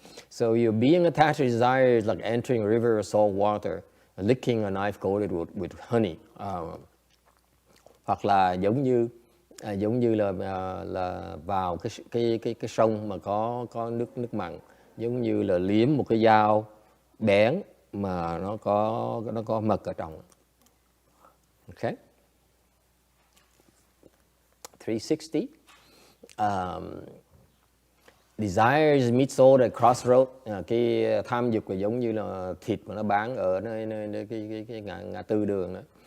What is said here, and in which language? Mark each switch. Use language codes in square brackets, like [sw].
[en] So your being attached to desire is like entering a river of salt water, licking a knife coated with honey. [vi] Hoặc là giống như là vào cái sông mà có nước mặn, giống như là liếm một cái dao bén mà nó có mật ở trong. Okay. 360. [en] Desires meet soul at crossroad. [vi] Cái tham dục là giống như là thịt mà nó bán ở nơi cái ngã tư đường đó.